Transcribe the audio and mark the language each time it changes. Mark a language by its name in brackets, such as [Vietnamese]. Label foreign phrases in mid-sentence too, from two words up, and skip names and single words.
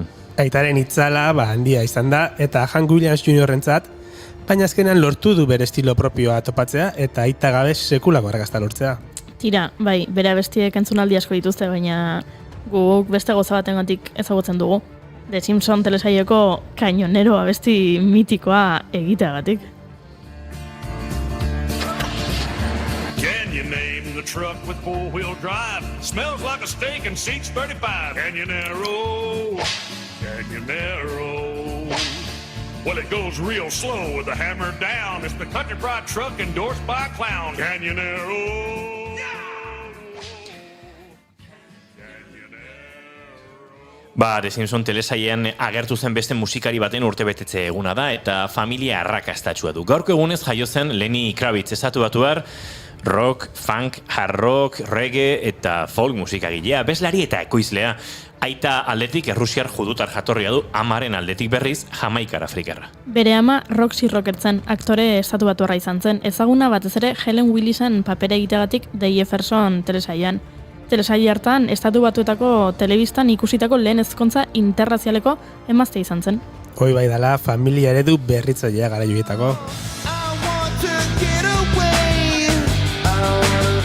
[Basque] Aitaren itzala handia izan da, eta Hank Williams Jr.rentzat, baina azkenan lortu du bere estilo propioa topatzea eta aita gabe sekulako arrakasta lortzea. Tira, bai, bere abestiek entzunaldi asko dituzte, baina guk beste goza batengatik ezagutzen dugu. The Simpson telesaioko kainonero abesti mitikoa egiteagatik. [English] Can you name the truck with four-wheel drive? Smells like a steak and seats 35. Canyonero, Canyonero. Well, it goes real slow with the hammer down. It's the Country Pride truck endorsed by a clown. Canyonero. [Basque] The Simpson telesailean agertu zen beste musikari baten urtebetetze eguna da eta familia arrakastatsua du. Gaurko egunez jaio zen Lenny Kravitz estatubatuar, rock, funk, hard rock, reggae eta folk musikagilea, abeslari eta ekoizlea. Aita aldetik errusiar judutar jatorria du, amaren aldetik berriz jamaikar afrikarra. Bere ama Roxy Rockertzen aktore estatubatuarra izan zen, ezaguna batez ere Helen Willisen papera egiteagatik The Jefferson telesailean. Telesaile hartan, estatu batuetako telebistan ikusitako lehen ezkontza interrazialeko emazte izan zen. Hoi bai dala, familia eredu berritzailea gara joietako. [English] I want to get away.